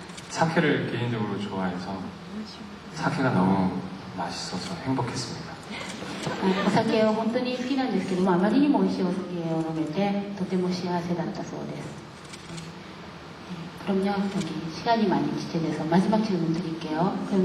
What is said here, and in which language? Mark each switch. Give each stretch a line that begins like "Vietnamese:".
Korean: 사케를 개인적으로 좋아해서 사케가 너무 맛있어서 행복했습니다.
Japanese: お酒を本当に好きなんですけども、あまりにも美味しいお酒を飲めてとても幸せだったそうです。
Korean: 그럼요, 저기 시간이 많이 지체돼서 마지막 질문 드릴게요.